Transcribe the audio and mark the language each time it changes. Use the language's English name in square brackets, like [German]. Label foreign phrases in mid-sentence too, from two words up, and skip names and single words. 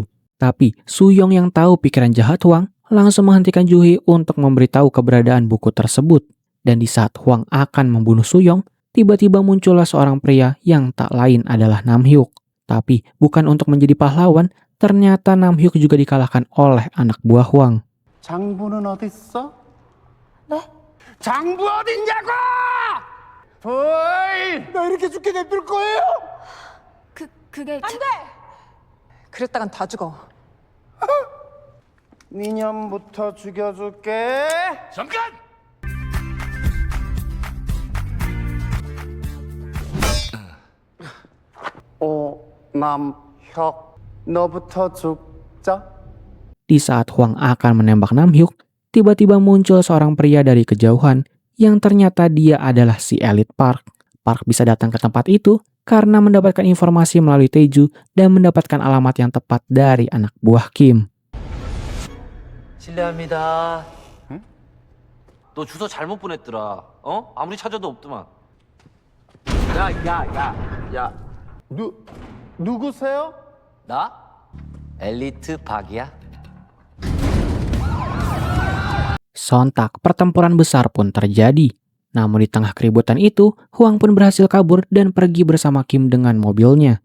[Indonesian] Tapi Suyong yang tahu pikiran jahat Hwang langsung menghentikan Juhee untuk memberitahu keberadaan buku tersebut. Dan di saat Hwang akan membunuh Suyong, tiba-tiba muncullah seorang pria yang tak lain adalah Namhyuk. Tapi bukan untuk menjadi pahlawan, ternyata Namhyuk juga dikalahkan oleh anak buah Hwang. [Korean] 장부는 어딨어? 네? 장부 어딨냐고! 어이! 나 이렇게 죽게 냅둘 거예요? 그게 안 돼! 그랬다간 다 죽어. 니년부터 죽여줄게. 잠깐! 남혁, 너부터 죽자. [Indonesian] Di saat Hwang akan menembak Namhyuk, tiba-tiba muncul seorang pria dari kejauhan yang ternyata dia adalah si Elite Park. Park bisa datang ke tempat itu karena mendapatkan informasi melalui Taeju dan mendapatkan alamat yang tepat dari anak buah Kim. [Korean] 실례합니다. 응? 너 주소 잘못 보냈더라. 어? 아무리 찾아도 없더만. 야. 누구세요? 나? 엘리트 박이야. [Indonesian] Sontak, pertempuran besar pun terjadi. Namun di tengah keributan itu, Hwang pun berhasil kabur dan pergi bersama Kim dengan mobilnya.